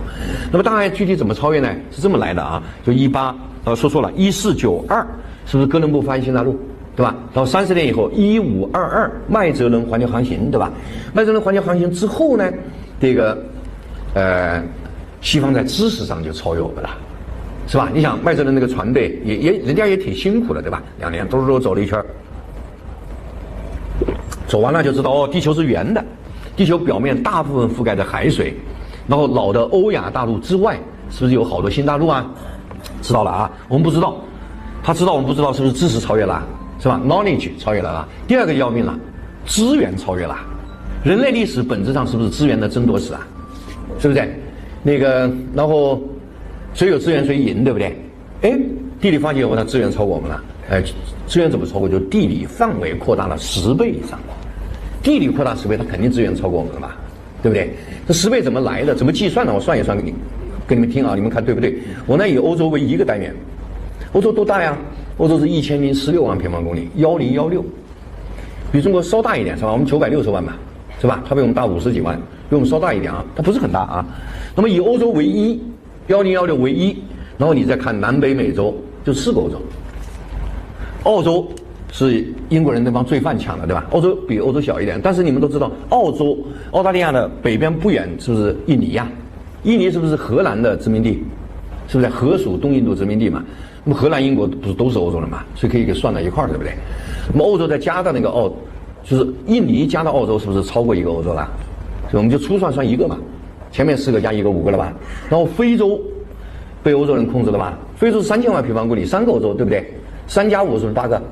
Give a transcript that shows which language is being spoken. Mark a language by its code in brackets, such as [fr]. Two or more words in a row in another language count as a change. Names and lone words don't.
[zh] 那麼大航海具體怎麼超越呢？是這麼來的啊，就說錯了，1492是不是哥倫布發現新大陸，對吧？然後30年以後1522麥哲倫環球航行，對吧？麥哲倫環球航行之後呢，西方在知識上就超越我們了，是吧？你想麥哲倫那個船隊人家也挺辛苦的，对吧？2年都走了一圈。走完了就知道地球是圓的，地球表面大部分覆蓋着海水，然後老的歐亞大陸之外是不是有好多新大陸啊？知道了啊，我們不知道，他知道我們不知道，是不是知識超越了，是吧？ knowledge 超越了。第二個要命了，資源超越了， 人類歷史本質上是不是資源的爭奪史啊？是不是？那个，然后誰有資源誰贏，對不對？哎，地理發現以後，它資源超過我們了。資源怎麼超過？就地理範圍擴大了10倍以上。地理擴大10倍，它肯定資源超過我們了吧？對不對？這10倍怎麼來的？怎麼計算的？我算一算給你們聽啊，你們看對不對？我呢以歐洲為一個單元，歐洲多大呀？歐洲是1016萬平方公里，1016，比中國稍大一點是吧？我們960萬吧，是吧？它比我們大50幾萬，比我們稍大一點啊，它不是很大啊。那麼以歐洲為一，1016為一，然後你再看南北美洲，就4個歐洲。澳洲是英國人那幫罪犯搶的，對吧？澳洲比歐洲小一點，但是你們都知道，澳大利亞的北邊不遠是不是印尼呀？印尼是不是荷蘭的殖民地？是不是荷屬東印度殖民地嘛？那麼荷蘭、英國不是都是歐洲人嘛？所以可以給算到一塊兒，對不對？那麼歐洲再加到那個就是印尼加到澳洲，是不是超過一個歐洲了？所以我們就粗算一個嘛，前面4個加1個5個了吧？然後非洲被歐洲人控制了吧？非洲是3000萬平方公里，3個歐洲，對不對？3加5是不是8個？